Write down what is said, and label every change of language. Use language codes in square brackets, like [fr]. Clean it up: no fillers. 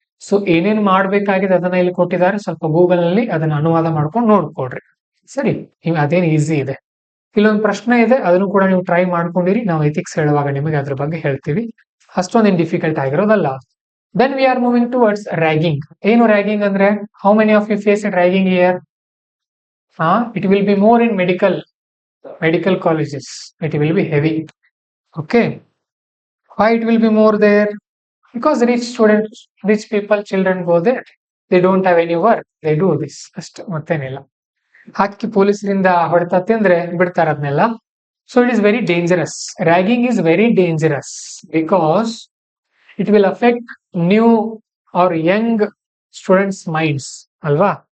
[kn] So ಏನೇನ್ ಮಾಡ್ಬೇಕಾಗಿದೆ ಅದನ್ನ ಇಲ್ಲಿ ಕೊಟ್ಟಿದ್ದಾರೆ, ಸ್ವಲ್ಪ ಗೂಗಲ್ ನಲ್ಲಿ ಅದನ್ನ ಅನುವಾದ ಮಾಡ್ಕೊಂಡು ನೋಡ್ಕೊಡ್ರಿ. ಸರಿ, ಅದೇನು ಈಸಿ ಇದೆ. ಇಲ್ಲೊಂದು ಪ್ರಶ್ನೆ ಇದೆ, ಅದನ್ನು ಕೂಡ ನೀವು ಟ್ರೈ ಮಾಡ್ಕೊಂಡಿರಿ, ನಾವು ಎಥಿಕ್ಸ್ ಹೇಳುವಾಗ ನಿಮಗೆ ಅದ್ರ ಬಗ್ಗೆ ಹೇಳ್ತೀವಿ, ಅಷ್ಟೊಂದೇನು difficult ಆಗಿರೋದಲ್ಲ. [en] Then we are moving towards ragging. [kn] ಏನು ರ್ಯಾಗಿಂಗ್ ಅಂದ್ರೆ, [en] How many of you face it ragging year? It will be more in medical colleges, it will be heavy. Okay, why it will be more there? Because rich students, rich people, children go there, they don't have any work, they do this [kn] ಅಷ್ಟು, ಮತ್ತೇನಿಲ್ಲ. ಹಾಕಿ ಪೊಲೀಸರಿಂದ ಹೊಡೆತ ತಿಂದ್ರೆ ಬಿಡ್ತಾರ ಅದನ್ನೆಲ್ಲ. [en] So it is very dangerous. Ragging is very dangerous because it will affect new or young students minds ಅಲ್ವಾ.